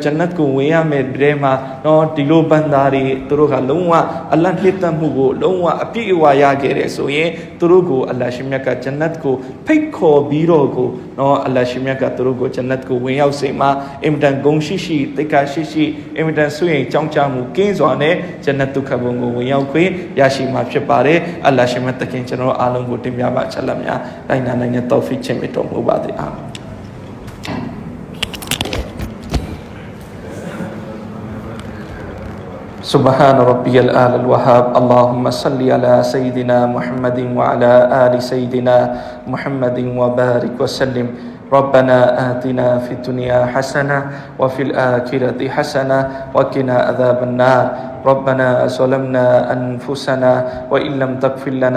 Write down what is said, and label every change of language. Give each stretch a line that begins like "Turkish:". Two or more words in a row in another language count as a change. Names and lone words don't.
Burmese: ဂျန်နတ်ကိုဝင်ရမယ်တဲ့မှာနော်ဒီလိုဘန္တာတွေသူတို့ကလုံးဝအလ္လာဟ်နှစ်သက်မှုကိုလုံးဝအပြည့်အဝရခဲ့တယ်ဆိုရင်သူတို့ကိုအလ္လာဟ်ရှင်မြတ်ကဂျန်နတ်ကိုဖိတ်ခေါ်ပြီးတော့ကိုနော်အလ္လာဟ်ရှင်မြတ်ကသူတို့ကိုဂျန်နတ်ကိုဝင်ရောက်စေမှာအင်မတန်ဂုဏ်ရှိရှိတိတ်ခါရှိရှိအင်မတန်ဆွေးရင်ကြောင်းကြမှုကင်းစွာနဲ့ဂျန်နတ်ဒုက္ခဘုံကိုဝင်ရောက်ခွင့်ရရှိမှာဖြစ်ပါတယ်အလ္လာဟ်ရှင်မြတ်တခင်ကျွန်တော်အားလုံးကိုတင်ပြပါချက်လက်များတိုင်းနာနိုင်တဲ့တောဖီချင်မြတ်တော်မူပါစေအာမင်
Arabic: سبحان ربي الآل الوهاب اللهم صل على سيدنا محمد وعلى آل سيدنا محمد وبارك وسلم ربنا آتنا في الدنيا حسنة وفي الآخرة حسنة وقنا عذاب النار ربنا ظلمنا أنفسنا وإن لم تغفر لنا